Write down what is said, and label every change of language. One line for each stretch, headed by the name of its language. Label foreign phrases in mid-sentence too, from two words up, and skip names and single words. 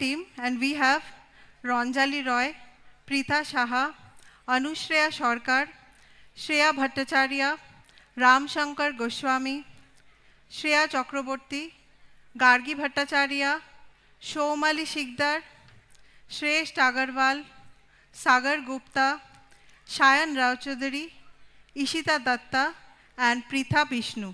English: team, and we have Ranjali Roy, Preetha Shaha, Anushreya Sarkar, Shreya Bhattacharya, Ram Shankar Goswami, Shreya Chakraborty, Gargi Bhattacharya, Shomali Shikdar, Shresh Agarwal, Sagar Gupta, Shayan Rao Chaudhary, Ishita Datta, and Preetha Vishnu.